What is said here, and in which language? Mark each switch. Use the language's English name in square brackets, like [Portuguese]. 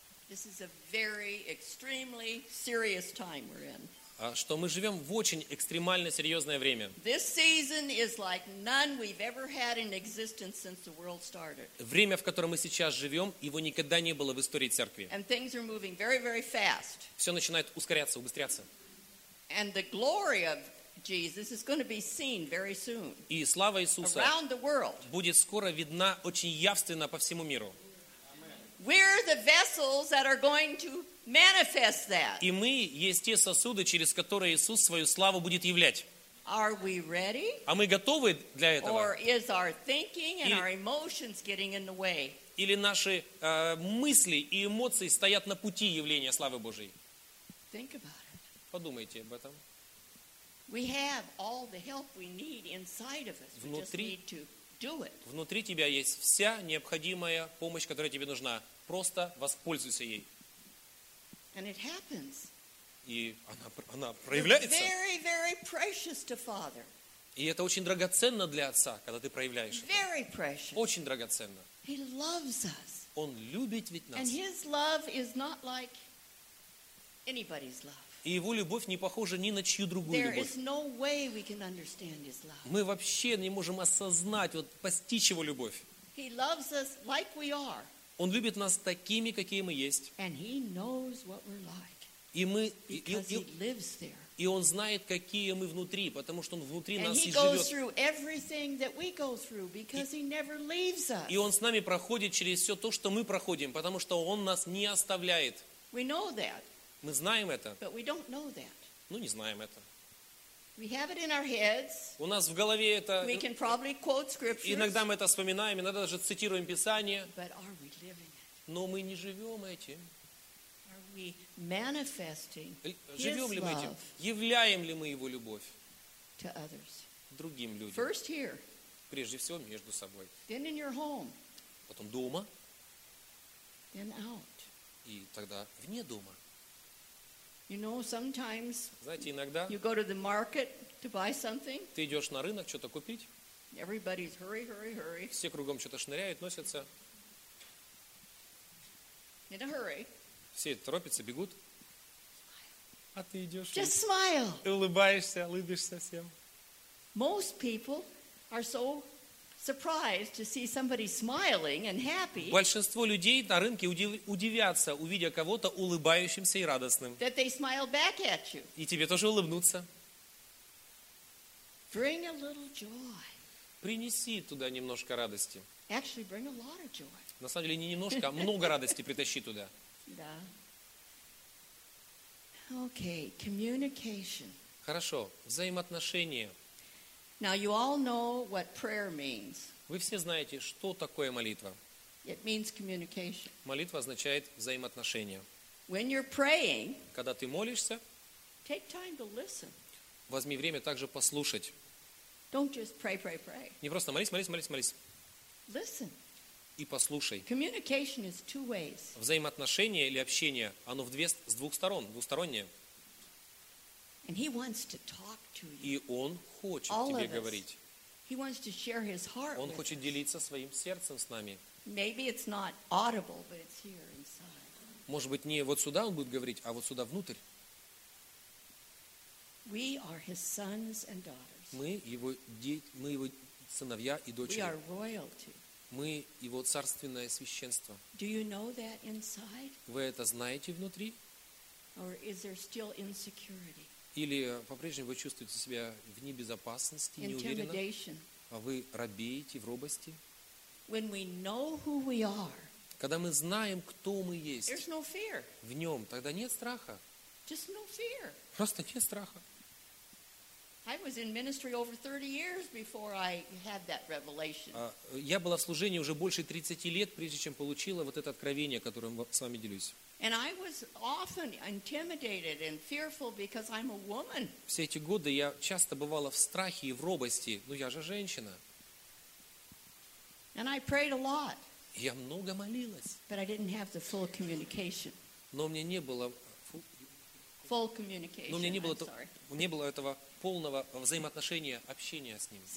[English] This is a very extremely serious time we're in. [Russian] Что мы живем в очень экстремально серьезное время. [English] This season is like none we've ever had in existence since the world started. [Russian] Время, в котором мы сейчас живем, его никогда не было в истории церкви. [English] And things are moving very, very fast. [Russian] Все начинает ускоряться, убыстряться. [English] And the glory of Jesus is going to be seen very soon. [Russian] И слава Иисуса [English] around the world. [Russian] Будет скоро видна очень явственно по всему миру. [English] We're the vessels that are going to manifest that. [Russian] И мы есть те сосуды, через которые Иисус свою славу будет являть. [English] Are we ready? [Russian] А мы готовы для этого? [English] Or is our thinking and our emotions getting in the way? [Russian] или наши мысли и эмоции стоят на пути явления славы Божьей? [English] Think about it. [Russian] Подумайте об этом. [English] We have all the help we need inside of us. [Russian] Внутри, [English] we just need to do it. [Russian] Внутри тебя есть вся необходимая помощь, которая тебе нужна. Просто воспользуйся ей. [English] And it happens. [Russian] И она проявляется. [English] Very, very precious to Father. [Russian] И это очень драгоценно для Отца, когда ты проявляешь [English] very [Russian] это. [English] Precious. [Russian] Очень драгоценно. [English] He loves us. [Russian] Он любит ведь нас. [English] And his love is not like anybody's love. [Russian] И его любовь не похожа ни на чью другую [English] There [Russian] любовь. [English] Is no way we can understand his love. [Russian] Мы вообще не можем осознать, вот, постичь его любовь. [English] He loves us like we are. [Russian] Он любит нас такими, какие мы есть. [English] And he knows what we're like. [Russian] И мы, [English] because he lives there. [Russian] И он знает, какие мы внутри, потому что он внутри [English] and [Russian] нас [English] he [Russian] и [English] goes [Russian] живет. [English] Through everything that we go through because he never leaves us. [Russian] И он с нами проходит через все то, что мы проходим, потому что он нас не оставляет. [English] We know that, [Russian] мы знаем это. [English] But we don't know that. [Russian] Ну, не знаем это. [English] We have it in our heads. [Russian] У нас в голове это. [English] We can probably quote scriptures. [Russian] Иногда мы это вспоминаем, иногда даже цитируем Писание. [English] But are we living it? [Russian] Но мы не живем этим. [English] We manifesting [Russian] Живем ли мы этим? [English] Love [Russian] являем ли мы его любовь [English] to others. [Russian] Другим людям? [English] First here, [Russian] прежде всего между собой. [English] Then in your home, [Russian] потом дома. [English] Then out. [Russian] И тогда вне дома. [English] You know, sometimes, [Russian] знаете, иногда [English] you go to the market to buy something, [Russian] ты идешь на рынок что-то купить. [English] Everybody's hurry, hurry, hurry. [Russian] Все кругом что-то шныряют, носятся. [English] In a hurry. [Russian] Все торопятся, бегут. А ты идешь. [English] Just smile. [Russian] И улыбаешься, улыбишься всем. [English] Most people are so surprised to see somebody smiling and happy. [Russian] Большинство людей на рынке удивятся, увидя кого-то улыбающимся и радостным. [English] That they smile back at you. [Russian] И тебе тоже улыбнутся. [English] Bring a little joy. [Russian] Принеси туда немножко радости. [English] Actually, bring a lot of joy. [Russian] На самом деле не немножко, а много радости притащи туда. Да. [English] Okay, communication. [Russian] Хорошо, взаимоотношения. [English] Now you all know what prayer means. [Russian] Вы все знаете, что такое молитва. [English] It means communication. [Russian] Молитва означает взаимоотношения. [English] When you're praying, [Russian] когда ты молишься, [English] take time to listen. [Russian] Возьми время также послушать. [English] Don't just pray, pray, pray. [Russian] Не просто молись, молись, молись, молись. [English] Listen. [Russian] И послушай. [English] Communication is two ways. [Russian] Взаимоотношение или общение, оно с двух сторон, двустороннее. [English] And he wants to talk to you. [Russian] И он хочет [English] All [Russian] тебе [English] us. [Russian] Говорить. [English] He wants to share his heart [Russian] он хочет [English] us. [Russian] Делиться своим сердцем с нами. [English] Maybe it's not audible, but it's here inside. [Russian] Может быть, не вот сюда он будет говорить, а вот сюда внутрь. [English] We are his sons and daughters. [Russian] Мы его сыновья и дочери. [English] We are royalty. [Russian] Мы его царственное священство. [English] Do you know that inside? [Russian] Вы это знаете внутри? [English] Or is there still insecurity? [Russian] Или по-прежнему вы чувствуете себя в небезопасности, неуверенно? Вы робеете в робости? [English] When we know who we are, [Russian] когда мы знаем, кто мы есть, [English] there's no fear. [Russian] В нем тогда нет страха. [English] Just no fear. [Russian] Просто нет страха. [English] I was in ministry over 30 years before I had that revelation. [Russian] Я была в служении уже больше 30 лет, прежде чем получила вот это откровение, которым с вами делюсь. [English] And I was often intimidated and fearful because I'm a woman. [Russian] Все эти годы я часто бывала в страхе и в робости, но я же женщина. [English] And I prayed a lot. [Russian] Я много молилась. [English] But I didn't have the full communication. [Russian] Но у меня не было [English] full communication. [Russian] Но у меня не было этого полного взаимоотношения, общения с ним.